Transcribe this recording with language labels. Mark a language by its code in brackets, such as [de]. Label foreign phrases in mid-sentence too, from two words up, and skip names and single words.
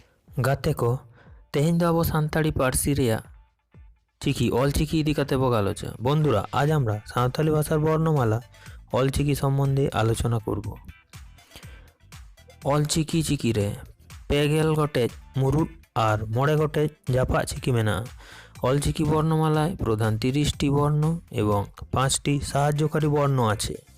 [sat] ᱜᱟᱛᱮ ᱠᱚ, ᱛᱮᱦᱮᱧ ᱫᱚ ᱟᱵᱚ ᱥᱟᱱᱛᱟᱲᱤ ᱯᱟᱹᱨᱥᱤ ᱨᱮᱭᱟᱜ চিকি ᱚᱞᱪᱤকি ইদি কাতে বক আলোচনা। [bn] বন্ধুরা, আজ আমরা সাঁওতালি ভাষার বর্ণমালা অলচিকি সম্বন্ধে আলোচনা করব। [sat] অলচিকি চিকিরে পেগেল গটেজ মুরুট আর মড়ে গটেজ জাপা চিকি মেনা। [bn] অলচিকি বর্ণমালায় প্রধান 30টি বর্ণ এবং 5টি সাহায্যকারী বর্ণ আছে।